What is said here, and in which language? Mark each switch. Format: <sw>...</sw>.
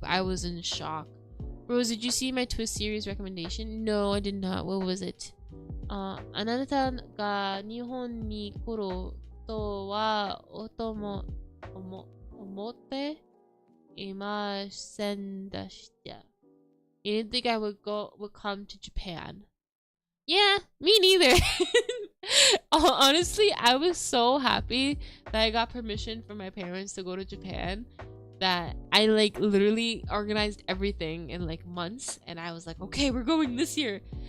<en>I was in shock. Rose, did you see my twist series recommendation? No, I did not. What was it?</en> <ja>あなたが日本に来るとは思っていませんでした.</ja> <en>You didn't think I would come to Japan? Yeah, me neither. Honestly, I was so happy that I got permission from my parents to go to Japan that I like literally organized everything in like months, and I was like, okay, we're going this year.</en>